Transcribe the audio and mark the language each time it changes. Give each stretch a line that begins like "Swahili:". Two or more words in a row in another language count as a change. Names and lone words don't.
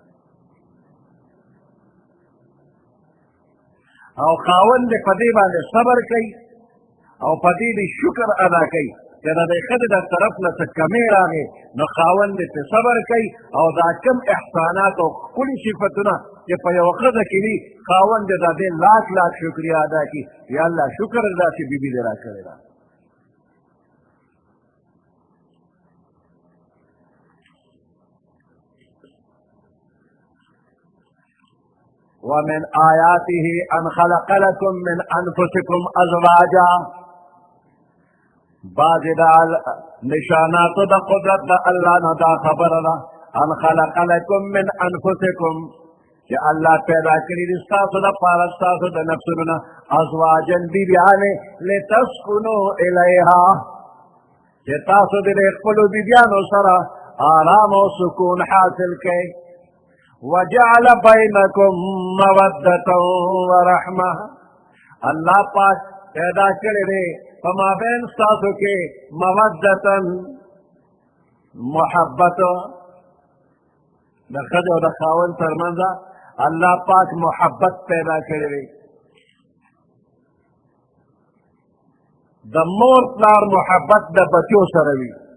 Pashto: او خاوند دې په دې باندې صبر کوي او په دې دې شکر ادا کوي چې د دې ښځې د طرف نه څه کمې راغې نو خاوند دې پرې صبر کوي او دا کم احسانات او ښکلي صفتونه چې په یوه ښځه کې دي خاوند دې د دې لاک شکریه ادا کړي یا الله شکر دا چې بیبي دې را کړې ده
Arabic: ومن آیاته ان خلق لكم من انفسكم ازواجا بعض
Pashto: دا نشانات دا قدرت دا اللہ نه دا خبر دا
Arabic: ان خلق لكم من انفسكم
Pashto: چې الله پیدا کړی دي ستاسو د پاره ستاسو د نفسونو نه ازواجا بیبیانې
Arabic: لتسکنوا الیها
Pashto: چې تاسو د خپلو بیبیانو سره آرام او سکون حاصل کړئ
Arabic: وجعل بینکم مودة ورحمة
Pashto: اللہ پاک پیدا کړی دی په مابین ستاسو کې مودة محبت د ښځې او د خاوند ترمنځ الله پاک محبت پیدا کړی دی د مور پلار محبت د بچو سره وي